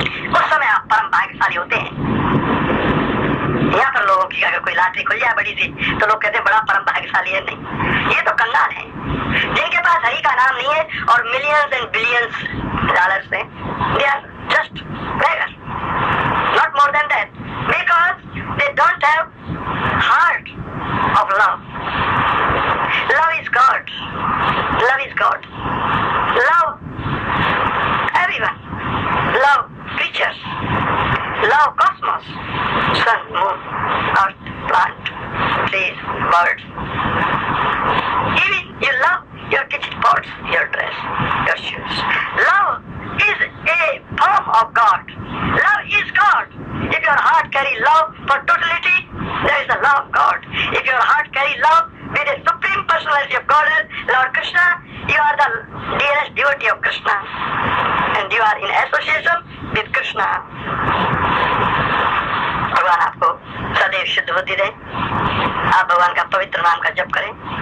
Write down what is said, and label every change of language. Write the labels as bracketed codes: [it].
[hi] उस समय आप परम भाग्यशाली होते हैं। यहाँ पर लोगों की अगर कोई लॉटरी खुल जाए बड़ी सी, तो लोग कहते हैं बड़ा परम भाग्यशाली है। नहीं, ये तो कंगाल है जिनके पास हरि का नाम नहीं है और [en] millions and billions dollars [hi] हैं। [en] They are just beggar, not more than that, because they don't have heart of love. Love is God, love is God, love everyone, love creatures, love cosmos, sun, moon, earth, plant, trees, birds. Even you love your kitchen pots, your dress, your shoes. Love is a form of God. Love is God. If your heart carry love for totality, there is the love of God. If your heart carry love with a supreme personality of Godhead, Lord Krishna, you are the dearest devotee of Krishna. And you are in association with Krishna. [hi] भगवान आपको सदैव शुद्ध बुद्धि दे। आप भगवान का पवित्र नाम का जप करें।